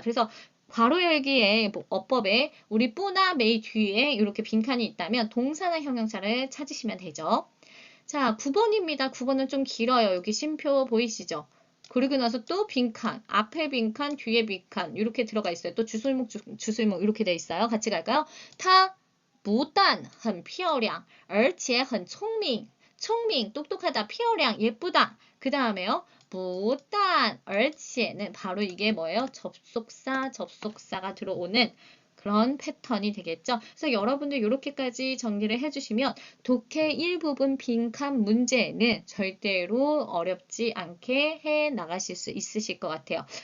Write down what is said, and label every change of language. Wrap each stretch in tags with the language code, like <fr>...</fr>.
<ko>그래서 괄호 열기의 어법에 우리 뿌나 메이 뒤에 이렇게 빈칸이 있다면 동사나 형용사를 찾으시면 되죠. 자, 9번입니다. 9번은 좀 길어요. 여기 쉼표 보이시죠? 그리고 나서 또 빈칸, 앞에 빈칸, 뒤에 빈칸 이렇게 들어가 있어요. 또 주술목, 주술목 이렇게 돼 있어요. 같이 갈까요?</ko> <zh>他不但很漂亮,而且很聪明.</zh> <ko>聪明, 똑똑하다, 漂亮, 예쁘다. 그 다음에요. 不但,而且는 바로 이게 뭐예요? 접속사가 들어오는 그런 패턴이 되겠죠. 그래서 여러분들 이렇게까지 정리를 해주시면 독해 1부분 빈칸 문제는 절대로 어렵지 않게 해 나가실 수 있으실 것 같아요.</ko>